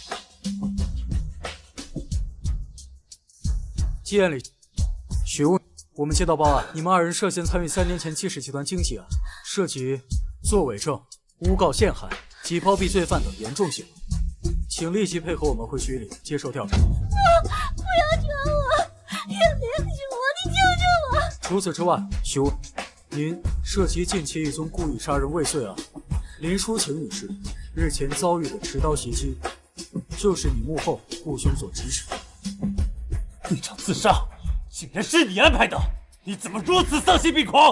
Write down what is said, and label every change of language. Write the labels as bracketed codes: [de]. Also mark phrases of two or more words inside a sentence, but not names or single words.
[zh] 季彦霖、許巫，我們接到報案，你們2人涉嫌參與3年前季氏集團經濟案，涉及作偽證、誣告陷害及包庇罪犯等嚴重行為，請立即配合我們回局裡接受調查。你救救我！除此之外，许武，您涉及近期一宗故意杀人未遂案，林淑晴女士日前遭遇的持刀袭击，就是你幕后雇凶所指使。那场自杀竟然是你安排的，你怎么如此丧心病狂？